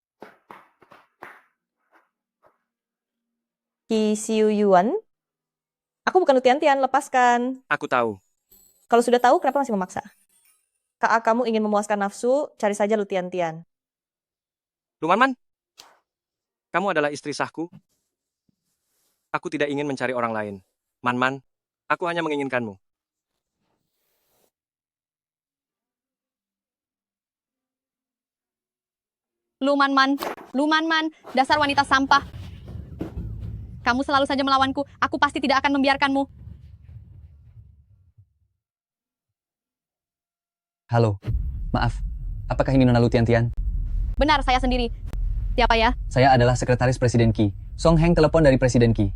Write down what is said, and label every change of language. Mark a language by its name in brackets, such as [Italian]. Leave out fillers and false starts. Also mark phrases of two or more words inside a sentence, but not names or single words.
[Indonesian] Qi Xiuyuan, Aku bukan Lu Tian-Tian, lepaskan. Aku tahu. Kalau sudah tahu, kenapa masih memaksa? Kakak kamu ingin memuaskan nafsu, cari saja Lu Tian-Tian. Lu Man-Man, kamu adalah istri sahku. Aku tidak ingin mencari orang lain. Man-Man, aku hanya menginginkanmu. Lu Man-Man, dasar wanita sampah. Kamu selalu saja melawanku, aku pasti tidak akan membiarkanmu. Halo, maaf. Apakah ini Nona Lu Tian-Tian? Benar, saya sendiri. Siapa ya? Saya adalah sekretaris Presiden Qi. Song Heng telepon dari Presiden Qi.